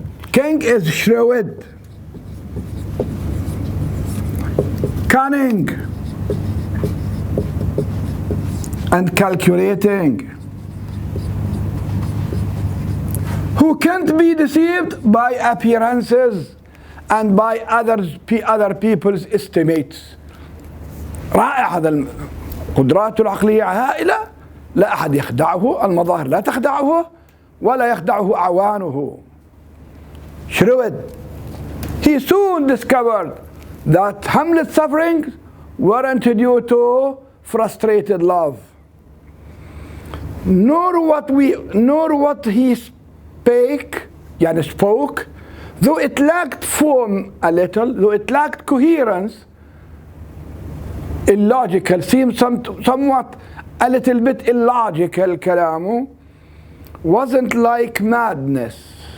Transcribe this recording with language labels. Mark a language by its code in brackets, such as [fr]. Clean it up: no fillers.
[en] King is shrewd, cunning, and calculating, who can't be deceived by appearances and by other people's estimates. [ar] رائع هذا، قدراته العقلية هائلة، لا أحد يخدعه، المظاهر لا تخدعه ولا يخدعه أعوانه. [en] Shrewd. He soon discovered that Hamlet's sufferings weren't due to frustrated love, nor what he spoke, though it lacked form a little, though it lacked coherence, illogical, seemed somewhat a little bit illogical كلامه, wasn't like madness.